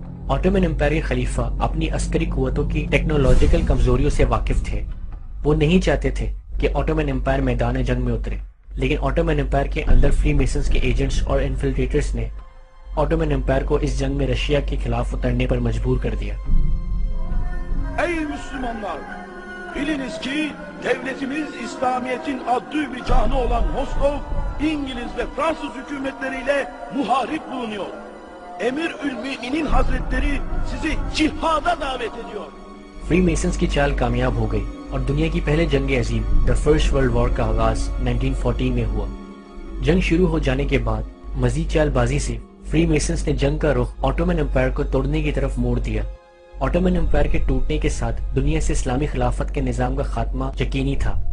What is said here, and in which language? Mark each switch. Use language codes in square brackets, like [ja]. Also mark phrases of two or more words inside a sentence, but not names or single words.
[ur] آٹومن امپائر کے خلیفہ اپنی عسکری قوتوں کی ٹیکنالوجیکل کمزوریوں سے واقف تھے۔ وہ نہیں چاہتے تھے کہ آٹومن امپائر میدان جنگ میں اترے، لیکن آٹومن امپائر کے اندر فری میسنز کے ایجنٹس اور انفلٹریٹرز نے آٹومن امپائر کو اس جنگ میں رشیا کے خلاف اترنے پر مجبور کر دیا۔ [tr] Ey Müslümanlar! Biliniz ki devletimiz İslamiyet'in adlı bir canı olan Moskov, İngiliz ve Fransız hükümetleriyle muharip bulunuyor. Emir-ül-Müminin Hazretleri sizi cihada davet ediyor. [ur] فری میسنز کی چال کامیاب ہو گئی اور دنیا کی پہلے جنگ عظیم [en] the First World War [ur] کا آغاز 1914 میں ہوا۔ جنگ شروع ہو جانے کے بعد مزید چال بازی سے فری میسنز نے جنگ کا رخ آٹومن امپائر کو توڑنے کی طرف موڑ دیا۔ آٹومن امپائر کے ٹوٹنے کے ساتھ دنیا سے اسلامی خلافت کے نظام کا خاتمہ یقینی تھا۔